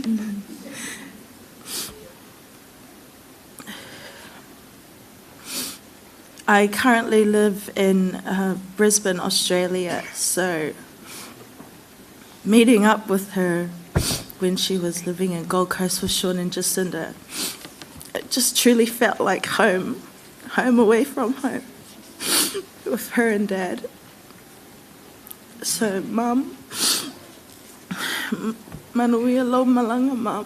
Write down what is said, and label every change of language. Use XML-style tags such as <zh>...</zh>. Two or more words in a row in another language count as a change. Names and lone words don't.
<en>I currently live in Brisbane, Australia, so meeting up with her when she was living in Gold Coast with Sean and Jacinda, it just truly felt like home away from home, with her and Dad. So, Mum,</en> <sm>manuia lo malanga,</sm> <en>Mum.</en>